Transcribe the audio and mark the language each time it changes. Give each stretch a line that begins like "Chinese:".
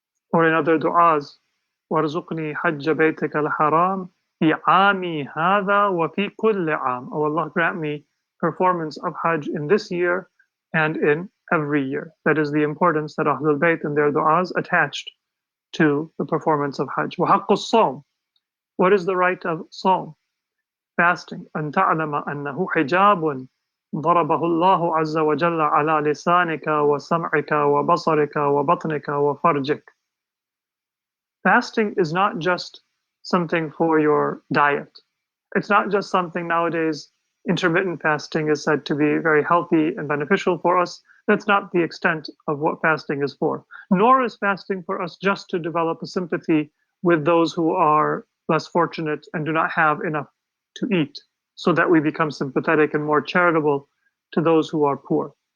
English: Or in other du'as,
Arabic: وَارْزُقْنِي حَجَّ بَيْتِكَ الْحَرَامِ فِي عَامِي هَذَا وَفِي كُلِّ عَامٍ.
English: Oh Allah, grant me performance of Hajj in this year and in every year. That is the importance that Ahlul Bayt and their du'as attached to the performance of Hajj.
Arabic: وَحَقُّ الصَّوْمِ.
English: What is the right of Sawm? Fasting.
Arabic: أَن تَعْلَمَ أَنَّهُ حِجَابٌ ضربه الله عز وجل على لسانك وسمعك وبصرك وبطنك وفرجك.
English: Fasting is not just something for your diet. It's not just something nowadays. Intermittent fasting is said to be very healthy and beneficial for us. That's not the extent of what fasting is for. Nor is fasting for us just to develop a sympathy with those who are less fortunate and do not have enough to eat, so that we become sympathetic and more charitable to those who are poor.